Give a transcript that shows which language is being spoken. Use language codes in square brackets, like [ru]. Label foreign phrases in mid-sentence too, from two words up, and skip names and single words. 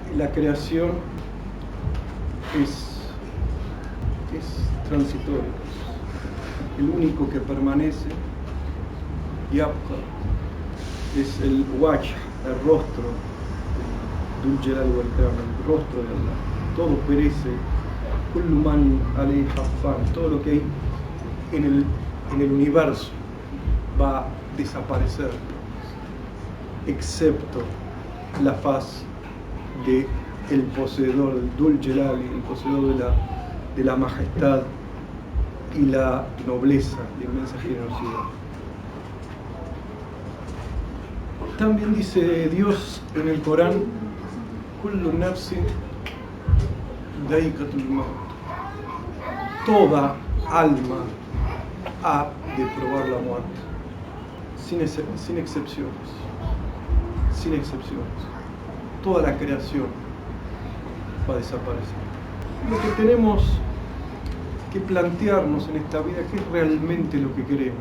[es] la creación es transitorio. El único que permanece, Yabqa, es el wajh, el rostro [ar] ذو الجلال والإكرام, [es] el rostro de Allah. Todo perece, [ar] كل من عليها فان, [es] todo lo que hay en el universo va a desaparecer, excepto la faz de el poseedor del [ar] ذو الجلال, [es] el poseedor de la majestad y la nobleza, la inmensa generosidad. También dice Dios en el Corán: [ar] كل نفس ذائقة الموت. [es] Toda alma ha de probar la muerte, sin excepciones. Sin excepciones. Toda la creación va a desaparecer. Lo que tenemos que plantearnos en esta vida, ¿qué es realmente lo que queremos?